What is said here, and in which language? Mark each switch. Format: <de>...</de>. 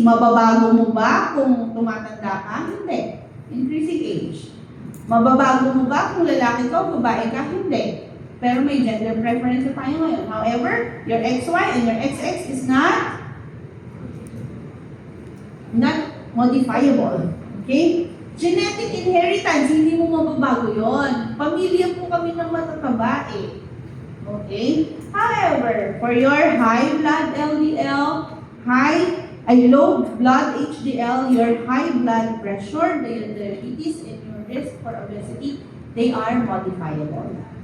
<tl>Mababago mo ba kung tumatanda ka? Hindi.</tl> <en>Increasing age.</en> <tl>Mababago mo ba kung lalaki ka o babae ka? Hindi. Pero may gender preference na tayo ngayon.</tl> <en>However, your XY and your XX is not modifiable.</en> <tl>Okay?</tl> <en>Genetic inheritance,</en> <tl>hindi mo mababago yon. Pamilya po kami ng matataba eh.</tl> <en>Okay? However, for your high blood LDL, low blood HDL, your high blood pressure, your diabetes, and your risk for obesity, they are modifiable.</en>